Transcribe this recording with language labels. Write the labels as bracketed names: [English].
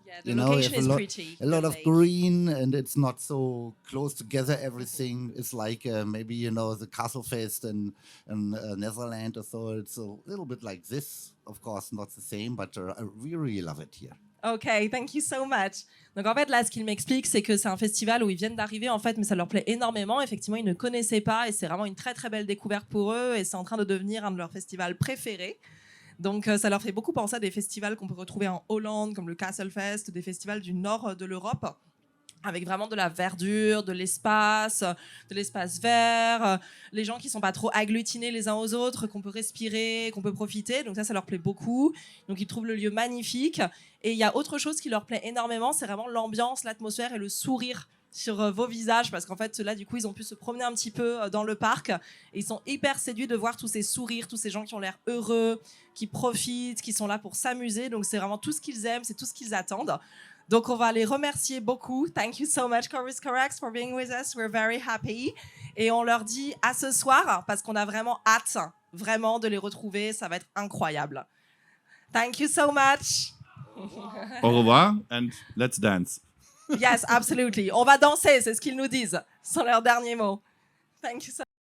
[English] Yeah, the location is pretty. A lot of green, and it's not so close together. Everything is like maybe the Castle Fest in Netherlands or so. It's a little bit like this. Of course, not the same, but we really love it here. Ok, thank you so much. [French] Donc en fait, là, ce qu'ils m'expliquent, c'est que c'est un festival où ils viennent d'arriver, en fait, mais ça leur plaît énormément. Effectivement, ils ne connaissaient pas et c'est vraiment une très, très belle découverte pour eux et c'est en train de devenir un de leurs festivals préférés. Donc ça leur fait beaucoup penser à des festivals qu'on peut retrouver en Hollande, comme le Castlefest, des festivals du nord de l'Europe, avec vraiment de la verdure, de l'espace vert, les gens qui sont pas trop agglutinés les uns aux autres, qu'on peut respirer, qu'on peut profiter. Donc ça leur plaît beaucoup. Donc ils trouvent le lieu magnifique. Et il y a autre chose qui leur plaît énormément, c'est vraiment l'ambiance, l'atmosphère et le sourire sur vos visages, parce qu'en fait là du coup ils ont pu se promener un petit peu dans le parc et ils sont hyper séduits de voir tous ces sourires, tous ces gens qui ont l'air heureux, qui profitent, qui sont là pour s'amuser. Donc c'est vraiment tout ce qu'ils aiment, c'est tout ce qu'ils attendent. Donc, on va les remercier beaucoup. [English] Thank you so much, Chorus Corax, for being with us. We're very happy. [French] Et on leur dit à ce soir, parce qu'on a vraiment hâte, vraiment, de les retrouver. Ça va être incroyable. [English] Thank you so much. [French] Au revoir, [English] and let's dance. Yes, absolutely. [French] On va danser, c'est ce qu'ils nous disent. Ce sont leurs derniers mots. [English] Thank you so much.